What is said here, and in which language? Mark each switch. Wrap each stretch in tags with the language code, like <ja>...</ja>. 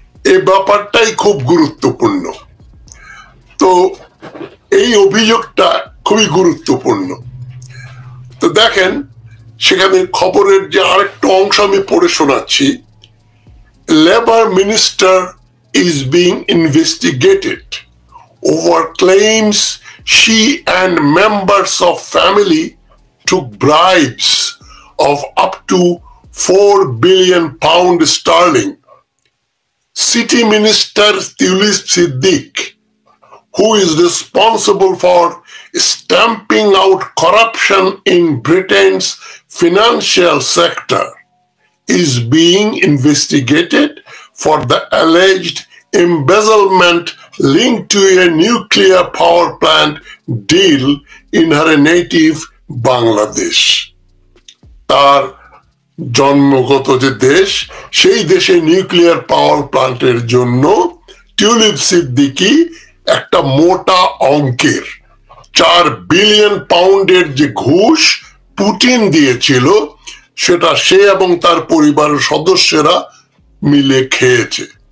<bn>এই ব্যাপারটাই খুব গুরুত্বপূর্ণ। তো এই অভিযোগটা খুবই গুরুত্বপূর্ণ। তো দেখেন, সেখানে খবরের যে আরেকটা অংশ আমি পড়ে শোনাচ্ছি।</bn> <en>Labour minister is being investigated over claims she and members of family took bribes of up to £4 billion sterling. City Minister Tiulip Siddiq, who is responsible for stamping out corruption in Britain's financial sector, is being investigated for the alleged embezzlement linked to a nuclear power plant deal in her native Bangladesh.</en> <bn>তার জন্মগত যে দেশ, সেই দেশে nuclear power প্ল্যান্টের জন্য tulip Siddiqui একটা মোটা অঙ্কের £4 বিলিয়ন যে ঘুষ পুতিন দিয়েছিল, সেটা সে এবং তার পরিবারের সদস্যরা মিলে খেয়েছে।</bn>